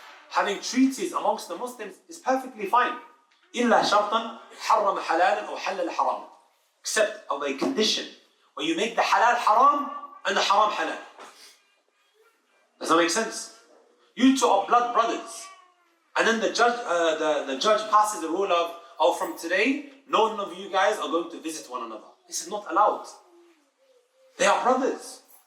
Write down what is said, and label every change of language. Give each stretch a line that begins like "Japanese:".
English: Having treaties amongst the Muslims is perfectly fine.
Arabic: إلا شرطا حرم حلالا أو حلل حراما.
English: Except of a condition where you make the halal haram and the haram halal. Does that make sense? You two are blood brothers. And then the judge passes the rule of, oh, from today, none of you guys are going to visit one another. This is not allowed. They are brothers.